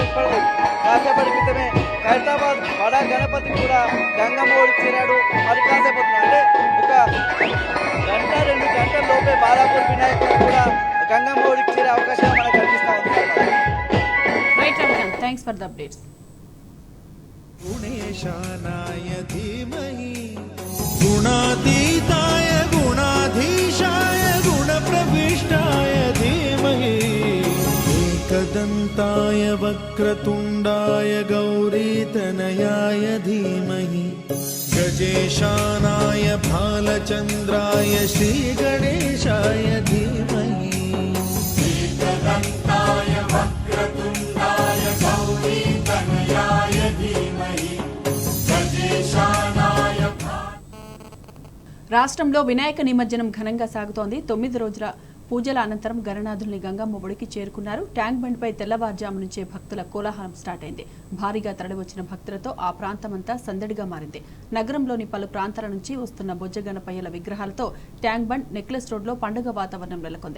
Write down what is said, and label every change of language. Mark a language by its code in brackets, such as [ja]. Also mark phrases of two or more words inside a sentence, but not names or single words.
[te] ఇప్పుడు కాసేపటి క్రితమే హైదరాబాద్ బడా గణపతి కూడా గంగమ్మ ఒడికి చేరాడు. మరి కాసేపు అంటే ఒక గంట 2 గంటల లోపే బాలాపూర్ వినాయకుడు కూడా గంగమ్మ ఒడికి చేరే అవకాశం మనకు కనిపిస్తూ ఉంది. [en] రైట్ రవికాంత్, thanks for the updates. [sa] गुणेशानाय धीमहि गुणातीताय गुणाधीशाय गुणप्रविष्टाय धीमहि एकदन्ताय वक्रतुण्डाय गौरीतनयाय धीमहि गजेशानाय भालचन्द्राय श्रीगणेशाय धीमहि एकदन्ताय वक्रतुण्डाय गौरीतनयाय धीमहि गजेशानाय [te] రాష్ట్రంలో వినాయక నిమజ్జనం ఘనంగా సాగుతోంది. 9 రోజుల పూజల అనంతరం గణనాథుల్ని గంగమ్మ ఒడికి చేరుకున్నారు. ట్యాంక్ బండ్పై తెల్లవారుజాము నుంచే భక్తుల కోలాహలం స్టార్ట్ అయింది. భారీగా తరలివచ్చిన భక్తులతో ఆ ప్రాంతమంతా సందడిగా మారింది. నగరంలోని పలు ప్రాంతాల నుంచి వస్తున్న బొజ్జ గణపయ్యల విగ్రహాలతో ట్యాంక్ బండ్, నెక్లెస్ రోడ్లో పండుగ వాతావరణం నెలకొంది.